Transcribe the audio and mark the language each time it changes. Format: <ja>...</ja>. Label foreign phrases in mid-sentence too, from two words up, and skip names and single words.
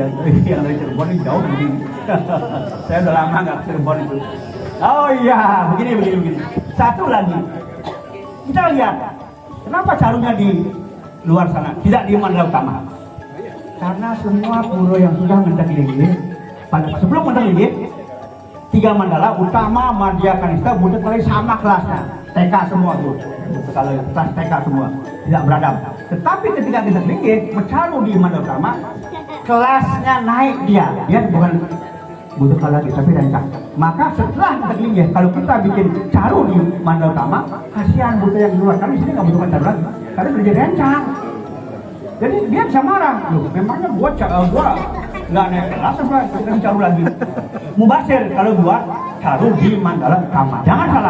<id>Yang dari Cirebon ini jauh begini. Saya udah lama nggak ke Cirebon itu. Oh iya, begini. Satu lagi, kita lihat kenapa carunya di luar sana, tidak di Mandala Utama. Karena semua pura yang sudah</id> <ban>mendak linggih,</ban> <id>sebelum</id> <ban>mendak linggih,</ban> <id>3 mandala Utama, Madya, Kanista, Budak kali sama kelasnya, TK semua tuh. Kalau kelas TK semua tidak beradab. Tetapi ketika</id> <ban>mendak linggih,</ban> <id>mencaru di Mandala Utama, kelasnya naik dia bukan Budak lagi tapi rencang. Maka setelah</id> <ban>mendak linggih,</ban> <id>kalau kita bikin caru di Mandala Utama, kasihan Budak yang di luar, karena di sini nggak butuhkan caru lagi, karena udah jadi rencang. Jadi dia bisa marah, loh memangnya gua nggak naik kelas apa kita caru lagi. Mubasir kalau gua caru di Mandala Utama, jangan salah.</id>